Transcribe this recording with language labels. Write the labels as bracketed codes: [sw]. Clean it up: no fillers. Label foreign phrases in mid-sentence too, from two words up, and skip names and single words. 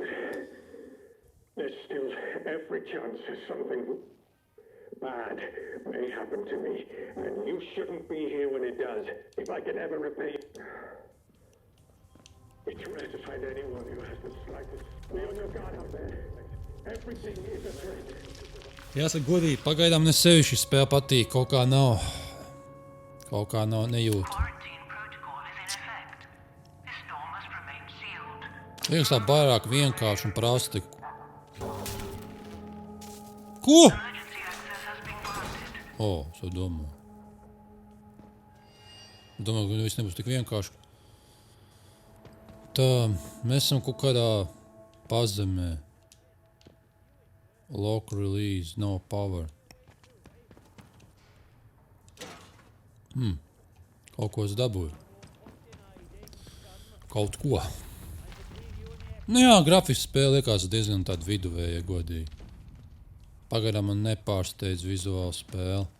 [en] There's still every chance something bad may happen to me, and you shouldn't be here when it does. If I can ever repay you. It's rare to find anyone who has the slightest. Be on your guard out there. Everything is a threat. [lv] Jāsaka godīgi, pagaidām ne sevišķi spēle patīk. Kaut kā nav nejūt. [en] Quarantine protocol is in effect. This door must remain sealed. [lv] Liekas tā vairāk vienkārši un prasti. Ko? [en] Emergency access has been granted. [lv] Es domāju. Domāju, ka viss nebūs tik vienkārši. Tā, mēs esam kaut kādā pazemē. [en] Lock release, no power. [lv] Kaut ko es dabūju. Kaut ko. Nu jā, grafiski spēle liekas diezgan tāda viduvēja, godīgi. Pagaidām man nepārsteidz vizuāla spēle.